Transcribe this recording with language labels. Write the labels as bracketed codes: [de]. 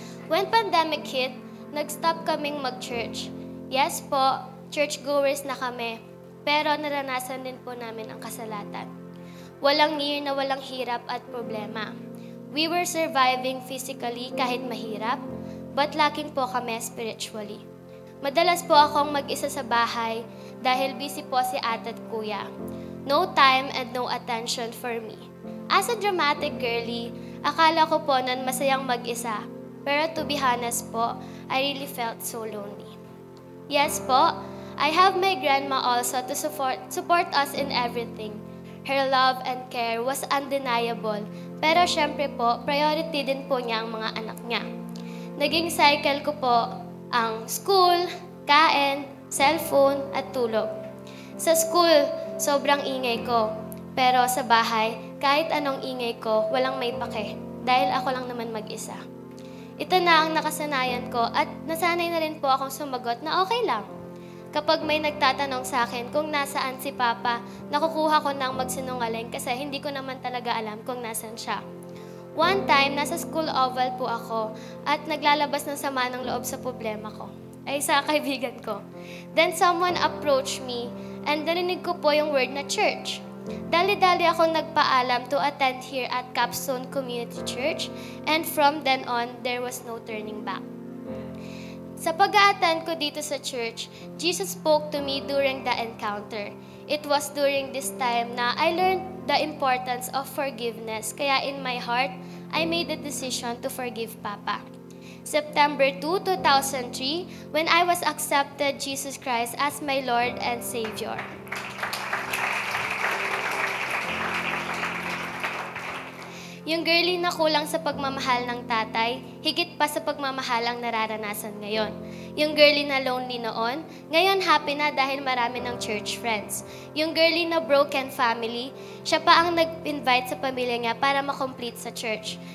[en] When pandemic hit, [tl] nag-stop kaming mag-church. Yes po, churchgoers na kami, pero naranasan din po namin ang kasalatan. Walang year na walang hirap at problema. [en] We were surviving physically [tl] kahit mahirap, [en] but lacking po kami spiritually. [tl] Madalas po akong mag-isa sa bahay dahil busy po si ate at kuya. [en] No time and no attention for me. As a dramatic girly, [tl] akala ko po nun masayang mag-isa, [en] pero to be honest po, I really felt so lonely. Yes po, I have my grandma also to support us in everything. Her love and care was undeniable, [tl] pero syempre po, priority din po niya ang mga anak niya. Naging cycle ko po ang school, kain, cellphone, at tulog. Sa school, sobrang ingay ko. Pero sa bahay, kahit anong ingay ko, walang may pake. Dahil ako lang naman mag-isa. Ito na ang nakasanayan ko at nasanay na rin po akong sumagot na okay lang. Kapag may nagtatanong sa akin kung nasaan si Papa, nakukuha ko ng magsinungaling kasi hindi ko naman talaga alam kung nasan siya. One time, nasa school oval po ako at naglalabas ng sama ng loob sa problema ko. Ay sa kaibigan ko. [en] Then someone approached me [tl] and narinig ko po yung word na church. Dali-dali ako nagpaalam [en] to attend here at Capstone Community Church and from then on, there was no turning back. [tl] Sa pag-a-attend ko dito sa church, [en] Jesus spoke to me during the encounter. It was during this time na I learned the importance of forgiveness. [tl] Kaya [en] in my heart, I made the decision to forgive Papa. September 2, 2003, when I was accepted Jesus Christ as my Lord and Savior. [tl] Yung girly na kulang sa pagmamahal ng tatay, higit pa sa pagmamahal ang nararanasan ngayon. Yung girly na lonely noon, ngayon happy na dahil marami ng church friends. Yung girly na broken family, siya pa ang nag-invite sa pamilya niya para makomplete sa church.